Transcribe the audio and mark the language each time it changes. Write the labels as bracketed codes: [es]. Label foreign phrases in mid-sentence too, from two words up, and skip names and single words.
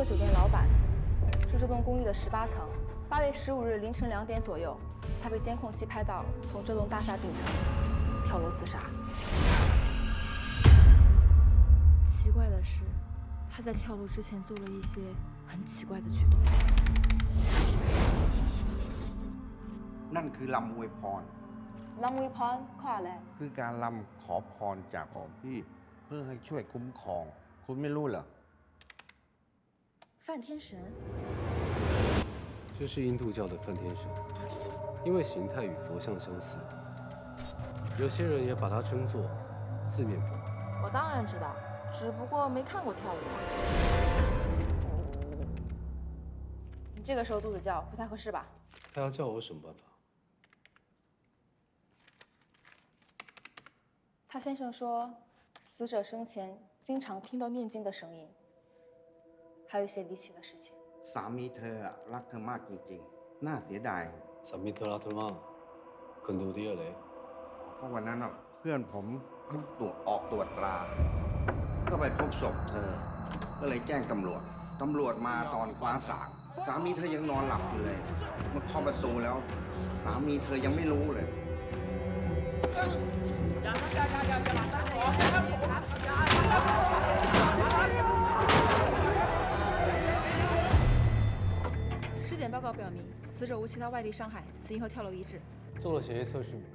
[zh] 酒店老板，是这栋公寓的18层。8月15日凌晨2点左右，他被监控器拍到从这栋大厦顶层跳楼自杀。奇怪的是，他在跳楼之前做了一些很奇怪的举动。 [th] นั่นคือลำอวยพร ลำอวยพรข้ออะไร คือการลำขอพรจากของพี่เพื่อให้ช่วยคุ้มครอง คุณไม่รู้เหรอ [zh] 梵天神。这是印度教的梵天神，因为形态与佛像相似，有些人也把它称作四面佛。我当然知道，只不过没看过跳舞。你这个时候肚子叫不太合适吧？他要叫我有什么办法？他先生说，死者生前经常听到念经的声音，还有一些离奇的事情。 [th] สามีเธอรักเธอมากจริงๆ น่าเสียดาย สามีเธอรักเธอมากคนดูดีเลย เพราะวันนั้นเพื่อนผมเพิ่งออกตรวจตรา ก็ไปพบศพเธอ ก็เลยแจ้งตำรวจ ตำรวจมาตอนฟ้าสางสามีเธอยังนอนหลับอยู่เลยมาเคาะประตูแล้ว สามีเธอยังไม่รู้เลย [zh] 尸检报告表明，死者无其他外力伤害，死因和跳楼一致。做了血液测试吗？